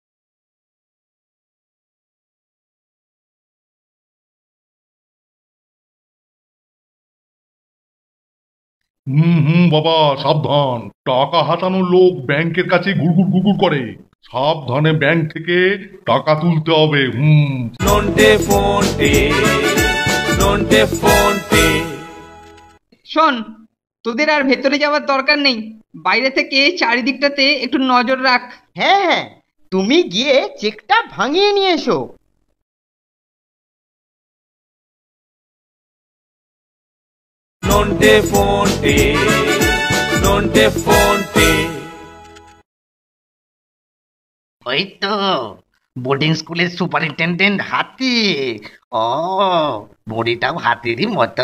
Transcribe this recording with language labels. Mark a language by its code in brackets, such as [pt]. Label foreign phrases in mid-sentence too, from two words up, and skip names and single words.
[bn] হুম হুম বাবা, সাবধান। টাকা হাতানোর লোক ব্যাংকের কাছে ঘুরঘুর ঘুরঘুর করে। সাবধানে ব্যাংক থেকে টাকা তুলতে হবে। হুম। nonte fonte, nonte fonte. শোন, তোদের আর ভেতরে যাওয়ার দরকার নেই। বাইরে থেকে চারিদিকটাতে একটু নজর রাখ। হ্যাঁ হ্যাঁ, তুমি গিয়ে চেকটা ভাঙিয়ে নিয়ে এসো। Nonte fonte, nonte fonte. ওই তো [en] boarding school superintendent [bn] হাতি। ও, বুড়িটাও হাতিরই মতো।